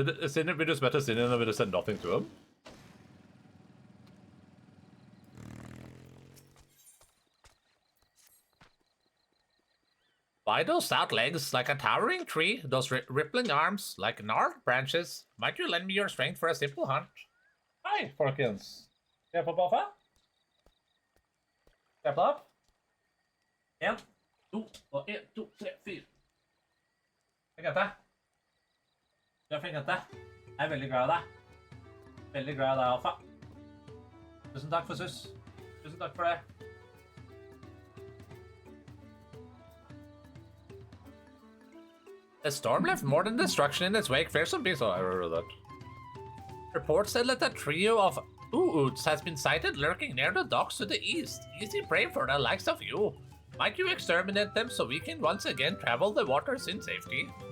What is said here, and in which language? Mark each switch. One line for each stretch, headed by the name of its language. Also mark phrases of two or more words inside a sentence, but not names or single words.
English: Did Estinian, we just met Estinian and we just said nothing to him? Why those stout legs like a towering tree, those rippling arms like gnarled branches? Might you lend me your strength for a simple hunt?
Norwegian: Hei, folkens. Skal jeg få baffe? Skal jeg på opp? 1, 2, og 1, 2, 3, 4. Flink jente. Du er flink jente. Jeg er veldig glad i deg. Veldig glad i deg, Alfa. Tusen takk for sus. Tusen takk for det.
English: The storm left more than destruction in its wake. Fearsome beast. Oh, I remember that. Reports said that a trio of oots has been sighted lurking near the docks to the east. Easy prey for the likes of you. Might you exterminate them so we can once again travel the waters in safety?